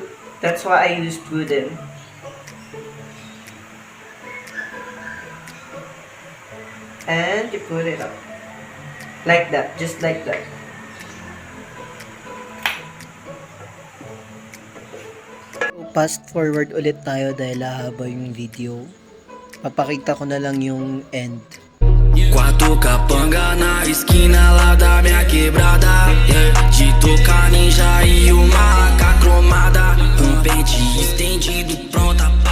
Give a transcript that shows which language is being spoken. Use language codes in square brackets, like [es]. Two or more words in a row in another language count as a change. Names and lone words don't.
[en] That's why I used wooden. And you put it up. Like that, just like that. Fast forward [tl] ulit tayo dahil haba yung video. Papakita ko na lang yung end. [pt] Quatro capanga na esquina lá da minha quebrada, yeah. De tocar ninja e uma AK cromada, pente estendido, pronta